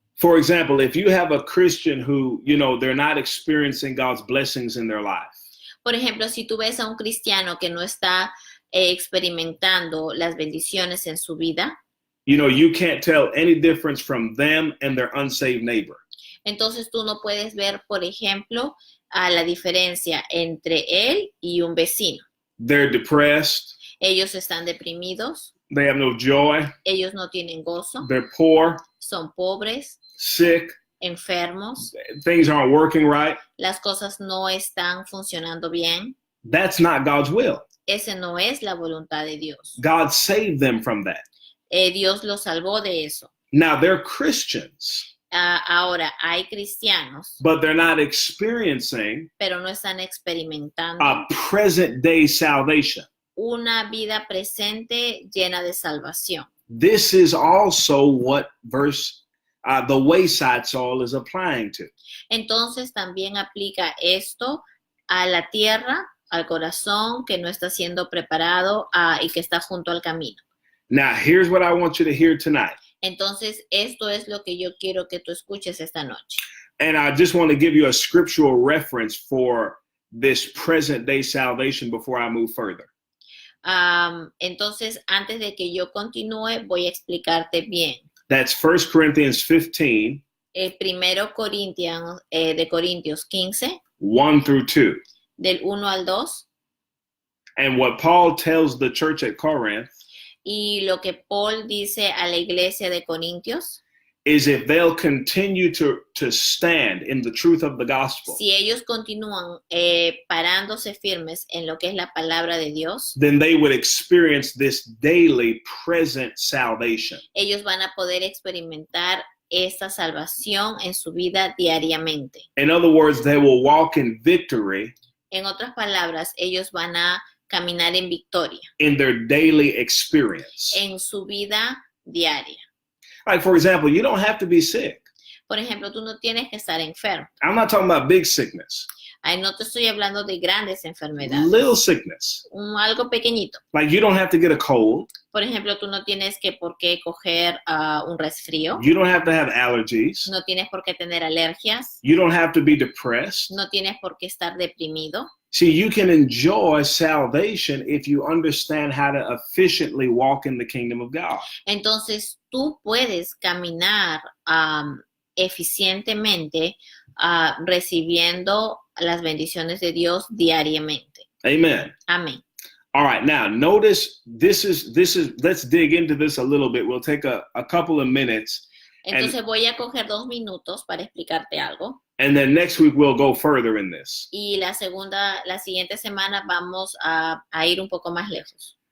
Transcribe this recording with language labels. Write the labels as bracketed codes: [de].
[en] For example, if you have a Christian who, they're not experiencing God's blessings in their life. [es] Por ejemplo, si tú ves a un cristiano que no está experimentando las bendiciones en su vida, [en] you know, you can't tell any difference from them and their unsaved neighbor. [es] entonces tú no puedes ver, por ejemplo, la diferencia entre él y un vecino. [en] They're depressed. [es] Ellos están deprimidos, [en] They have no joy. [es] ellos no tienen gozo, [en] They're poor, [es] son pobres, [en] sick. [es] enfermos, [en] Things aren't working right. [es] las cosas no están funcionando bien. [en] That's not God's will. [es] Ese no es la voluntad de Dios. [en] God saved them from that. [es] Dios los salvó de eso. [en] Now they're Christians, [es] Ahora, hay cristianos, [en] but they're not experiencing [es] pero no están experimentando [en] a present day salvation. [es] una vida presente llena de salvación. [en] This is also what the wayside soil is applying to. [es] Entonces también aplica esto a la tierra, al corazón que no está siendo preparado y que está junto al camino. [en] Now, here's what I want you to hear tonight. [es] Entonces, esto es lo que yo quiero que tú escuches esta noche. [en] And I just want to give you a scriptural reference for this present day salvation before I move further. [es] Entonces, antes de que yo continúe, voy a explicarte bien. [en] That's 1 Corinthians 15, [es] Primero de Corintios 15, [en] 1 through 2. [es] del 1 al 2. [en] And what Paul tells the church at Corinth [es] Y lo que Paul dice a la iglesia de Corintios, [en] is if they'll continue to stand in the truth of the gospel, [es] si ellos continúan parándose firmes en lo que es la palabra de Dios, [en] then they would experience this daily present salvation. [es] ellos van a poder experimentar esta salvación en su vida diariamente. [en] In other words, they will walk in victory [es] En otras palabras, ellos van a caminar en victoria [en] in their daily experience. [es] en su vida diaria. [en] Like, for example, you don't have to be sick. [es] Por ejemplo, tú no tienes que estar enfermo. [en] I'm not talking about big sickness, [es] No te estoy hablando de grandes enfermedades. [en] little sickness. [es] Algo pequeñito. [en] Like, you don't have to get a cold. [es] Por ejemplo, tú no tienes por qué coger un resfrío. [en] You don't have to have allergies. [es] No tienes por qué tener alergias. [en] You don't have to be depressed. [es] No tienes por qué estar deprimido. [en] See, you can enjoy salvation if you understand how to efficiently walk in the kingdom of God. [es] Entonces, tú puedes caminar eficientemente recibiendo las bendiciones de Dios diariamente. [en] Amen. [es] Amén. [en] All right, now notice this is let's dig into this a little bit. We'll take a couple of minutes, [es] Entonces voy a coger 2 minutos para explicarte algo. [en] and then next week we'll go further in this. [es] Y la siguiente semana vamos a ir un poco más lejos.